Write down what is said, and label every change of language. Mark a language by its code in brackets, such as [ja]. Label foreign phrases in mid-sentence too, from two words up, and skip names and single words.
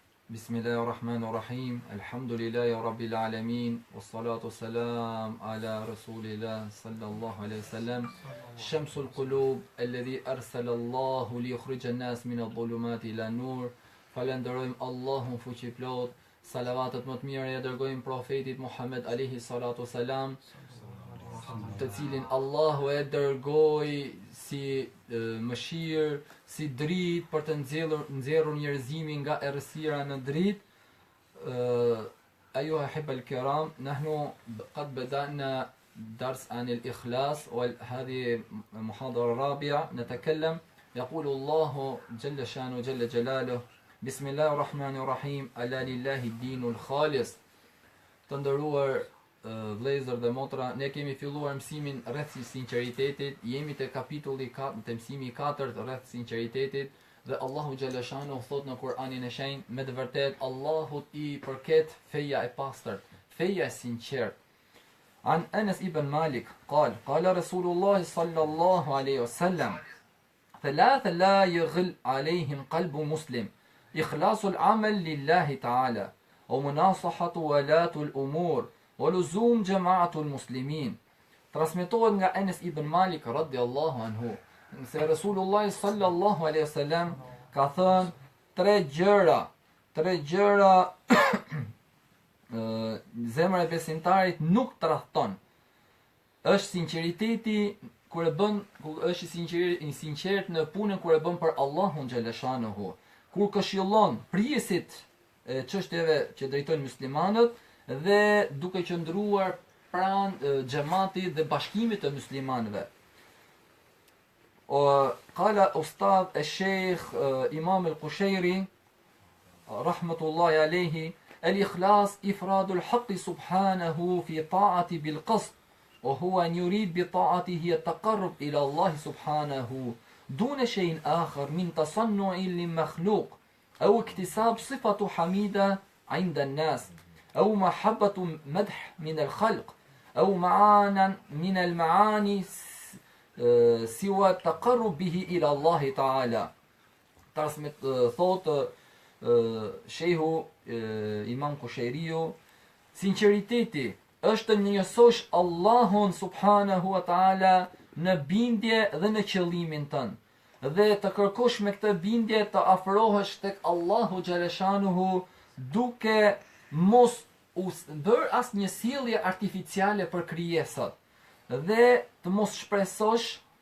[ar] بسم الله الرحمن الرحيم الحمد لله رب العالمين والصلاة والسلام على رسول الله صلى الله عليه وسلم شمس القلوب الذي أرسل الله ليخرج الناس من الظلمات إلى النور. [sq] Falenderojmë Allahun fuqiplot, salavatet më të mira ja dërgojmë profetit Muhammed [ar] عليه الصلاة والسلام, [sq] të cilin Allahu e dërgoi si mëshirë, si dritë për të nxjerrur njerëzimin nga errësira në dritë. [ar] أيها الأحبة الكرام، نحن قد بدأنا درس عن الإخلاص، وهذه محاضرة رابعة نتكلم. يقول الله جل شانه جل جلاله: بسم الله الرحمن الرحيم ألا لله الدين الخالص. [sq] Të nderuar vëllezër dhe motra, ne kemi filluar mësimin rreth sinqeritetit, jemi te kapitulli 4, te mësimi i 4 rreth sinqeritetit, dhe Allahu [ar] جل شأنه [sq] thot në Kur'anin e shenjtë, me të vërtet Allahut i përket feja e pastërt, feja e sinqert. [ar] An Anas ibn Malik قال قال رسول الله صلى الله عليه وسلم: ثلاثة لا يغل عليهم قلب مسلم، إخلاص العمل لله تعالى، ومناصحة ولاة الأمور، ولزوم جماعة المسلمين. [sq] Transmetohet nga Anas ibn Malik [ar] رضي الله عنه [sq] se Resulullah [ar] صلى الله عليه وسلم [sq] ka thënë tre gjëra zemra e besimtarit nuk tradhton. Është sinqeriteti kur e bën, është i sinqert në punën kur e bën për Allahun [ar] جل شأنه, [sq] kur këshillon prijesit e çështjeve që drejtojnë muslimanët dhe duke qëndruar pranë xhamatit dhe bashkimit të muslimanëve. [ar] قال أستاذ الشيخ إمام القشيري رحمة الله عليه: الإخلاص إفراد الحق سبحانه في طاعة بالقصد، وهو أن يريد بطاعته التقرب إلى الله سبحانه دون شيء آخر من تصنع لمخلوق، أو اكتساب صفة حميدة عند الناس، أو محبة مدح من الخلق، أو معانا من المعاني سوى التقرب به إلى الله تعالى. [sq] Thot shehu Imam Kushairiu, sinqeriteti është në njësosh Allahun [ar] سبحانه وتعالى [sq] në bindje dhe në qëllimin tënë, dhe të kërkosh me këtë bindje të afrohesh tek Allahu xhaleshanuhu duke mos bërë asë një sjellje artificiale për krijesat, dhe të mos shpresosh